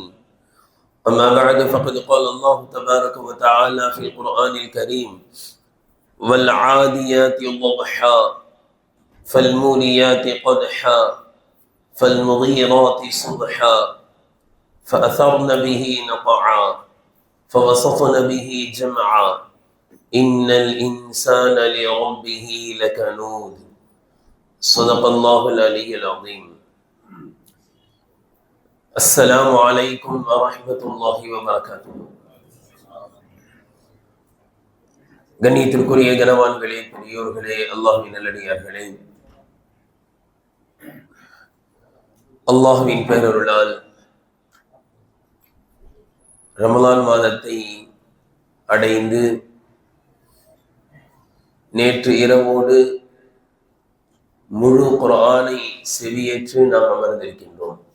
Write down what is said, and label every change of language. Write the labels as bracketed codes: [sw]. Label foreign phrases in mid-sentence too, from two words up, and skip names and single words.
[ar] أما بعد فقد قال الله تبارك وتعالى في القرآن الكريم: والعاديات ضبحا فالموريات قدحا فالمغيرات صبحا فأثرن به نقعا فوسطن به جمعا إن الإنسان لربه لكنود. صدق الله العلي العظيم. السلام عليكم ورحمة الله وبركاته. [ta] கண்ணியத்திற்குரிய கனவான்களே, பெரியோர்களே, அல்லாஹ்வின் நல்லடியார்களே, அல்லாஹ்வின் பேரருளால் ரமலான் மாதத்தை அடைந்து நேற்று இரவோடு முழு குர்ஆனை செவியேற்று நாம் அமர்ந்திருக்கின்றோம்.